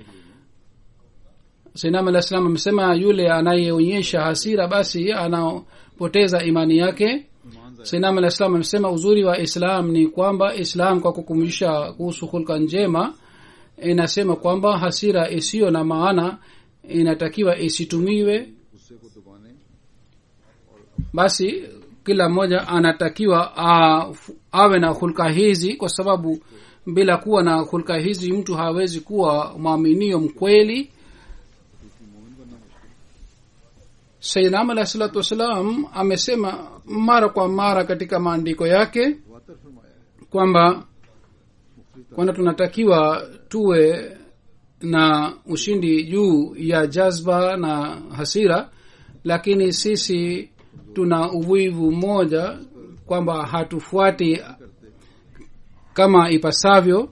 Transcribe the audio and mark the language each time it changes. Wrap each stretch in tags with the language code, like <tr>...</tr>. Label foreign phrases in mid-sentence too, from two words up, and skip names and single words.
<sw>Sayyidina</sw> <ar>عليه السلام</ar> <sw>amesema yule anayeonyesha hasira basi anapoteza imani yake. Sayyidina</sw> <ar>عليه السلام</ar> <sw>amesema uzuri wa Islam ni kwamba Islam kwa kukumbusha kuhusu hulka njema inasema kwamba hasira isiyo na maana inatakiwa isitumiwe.</sw> <ur>غصے کو دبانے</ur> <sw>Basi kila mmoja anatakiwa awe na hulka hizi, kwa sababu bila kuwa na hulka hizi mtu hawezi kuwa mwaminio mkweli. Sayyidina Ahmad</sw> <ar>عليه الصلاة والسلام</ar> <sw>amesema mara kwa mara katika maandiko yake</sw> <ur>واتر فرمایا ہے</ur> <sw>kwamba tunatakiwa tuwe na ushindi juu ya jazba na hasira, lakini sisi tuna uvivu mmoja kwamba hatufuati kama ipasavyo.</sw>